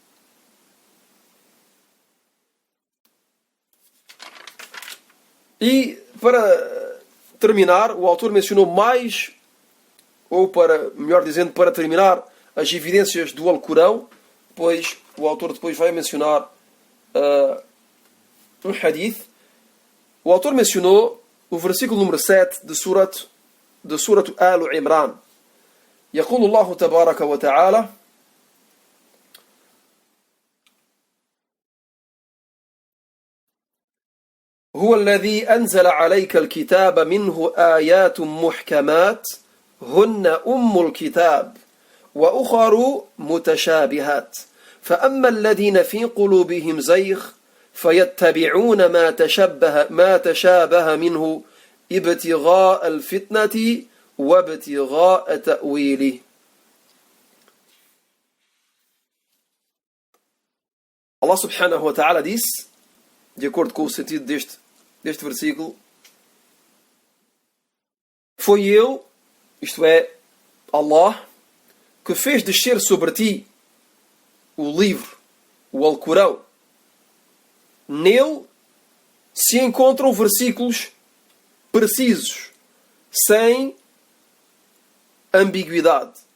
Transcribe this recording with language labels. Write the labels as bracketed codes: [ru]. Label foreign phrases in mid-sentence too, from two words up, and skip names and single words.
[pt] E para terminar, o autor mencionou mais, ou melhor dizendo, para terminar, as evidências do Alcorão, pois o autor depois vai mencionar um hadith. O autor mencionou o versículo número 7 de Surat Al-Imran. [ar] يقول الله تبارك وتعالى: هو الذي أنزل عليك الكتاب منه آيات محكمات هن الكتاب وأخر متشابهات فأما الذين في قلوبهم زيغ فيتبعون ما تشابه منه ابتغاء الفتنة وابتغاء تأويله. الله سبحانه وتعالى [pt] disse, de acordo com o sentido deste versículo: foi Ele, isto é, Allah, que fez descer sobre ti o livro, o Alcorão. Nele se encontram versículos precisos, sem ambiguidade.